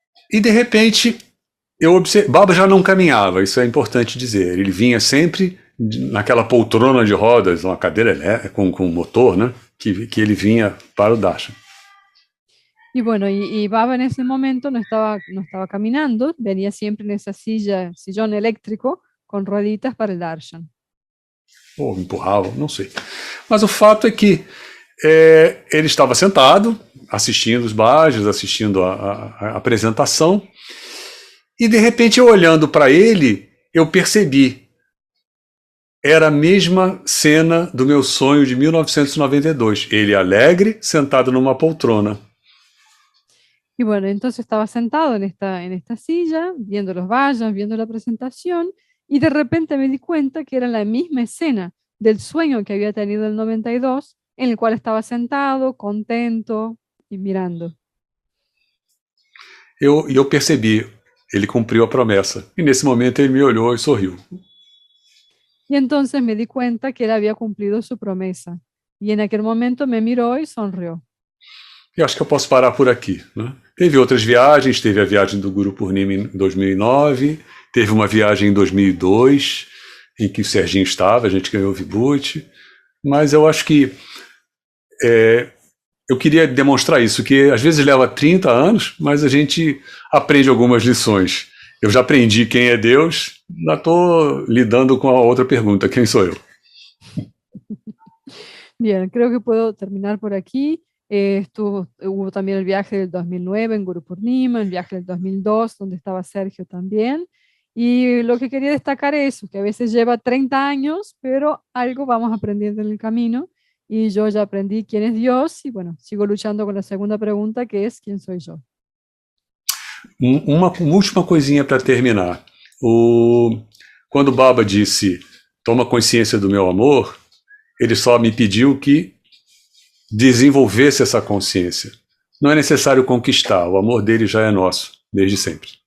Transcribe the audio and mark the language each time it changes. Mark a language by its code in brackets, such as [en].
[pt] E de repente, Baba já não caminhava, isso é importante dizer. Ele vinha sempre naquela poltrona de rodas, uma cadeira com motor, né? Que ele vinha para o darshan. [es] Y bueno, y Baba en ese momento no estaba caminando, venía siempre en esa sillón eléctrico con rueditas para el darshan. [pt] Ou empurrava, não sei. Mas o fato é que ele estava sentado, assistindo os bhajas, assistindo a apresentação, e de repente, eu olhando para ele, eu percebi, era a mesma cena do meu sonho de 1992. Ele alegre, sentado numa poltrona. [es] Y bueno, entonces estaba sentado en esta silla, viendo los vallas, viendo la presentación, y de repente me di cuenta que era la misma escena del sueño que había tenido en el 92, en el cual estaba sentado, contento y mirando. [pt] Eu percebi, ele cumpriu a promessa. E nesse momento ele me olhou e sorriu. [es] Y entonces me di cuenta que él había cumplido su promesa. Y en aquel momento me miró y sonrió. [pt] E acho que eu posso parar por aqui, né? Teve outras viagens, teve a viagem do Guru Purnima em 2009, teve uma viagem em 2002, em que o Serginho estava, a gente ganhou o Vibhuti, mas eu acho que eu queria demonstrar isso, que às vezes leva 30 anos, mas a gente aprende algumas lições. Eu já aprendi quem é Deus, já estou lidando com a outra pergunta, quem sou eu? [es] Bien, creo que puedo terminar por aquí. Hubo también el viaje del 2009 en Guru Purnima, el viaje del 2002 donde estaba Sergio también. Y lo que quería destacar es que a veces lleva 30 años, pero algo vamos aprendiendo en el camino. Y yo ya aprendí quién es Dios y bueno, sigo luchando con la segunda pregunta que es ¿quién soy yo? [pt] Uma última coisinha para terminar. Quando Baba disse, toma consciência do meu amor, ele só me pediu que desenvolvesse essa consciência. Não é necessário conquistar, o amor dele já é nosso, desde sempre.